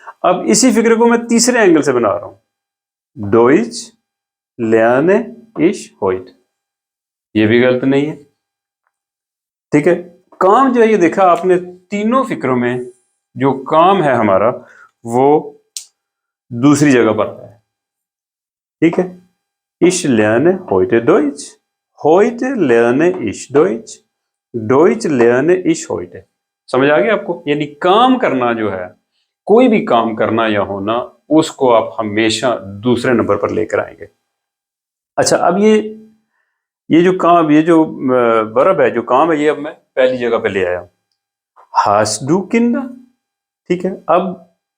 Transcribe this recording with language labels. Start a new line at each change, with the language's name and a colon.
Hindi: अब इसी फिक्र को मैं तीसरे एंगल से बना रहा हूं,
German: डोइच ल्याने इश होइट,
Hindi: ये भी गलत नहीं है, ठीक है? काम जो है, ये देखा आपने, तीनों फिक्रों में जो काम है हमारा, वो दूसरी जगह पर है, ठीक है?
German: Ich lerne heute Deutsch, heute lerne ich Deutsch, Deutsch lerne ich heute।
Hindi: समझ आ गया आपको? यानी काम करना जो है, कोई भी काम करना या होना, उसको आप हमेशा दूसरे नंबर पर लेकर आएंगे। अच्छा, अब ये जो काम, ये जो वर्ब है, जो काम है, ये अब मैं पहली जगह पे ले आया,
German: hast du Kinder,
Hindi: ठीक है? अब